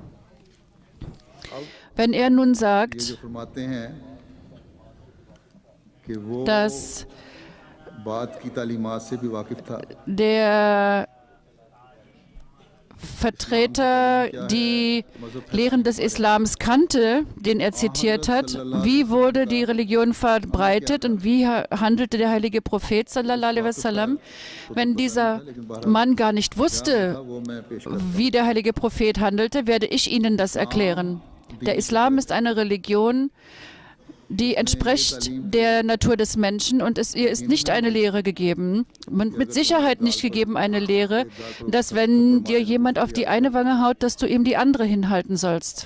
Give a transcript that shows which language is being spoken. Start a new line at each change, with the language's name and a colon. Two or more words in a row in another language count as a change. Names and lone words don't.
German: Wenn er nun sagt, dass der Vertreter die Lehren des Islams kannte, den er zitiert hat, wie wurde die Religion verbreitet und wie handelte der heilige Prophet
Arabic: صلى الله عليه وسلم,
German: wenn dieser Mann gar nicht wusste, wie der heilige Prophet handelte, werde ich Ihnen das erklären. Der Islam ist eine Religion, die entspricht der Natur des Menschen und ihr ist nicht eine Lehre gegeben und mit Sicherheit nicht gegeben eine Lehre, dass wenn dir jemand auf die eine Wange haut, dass du ihm die andere hinhalten sollst.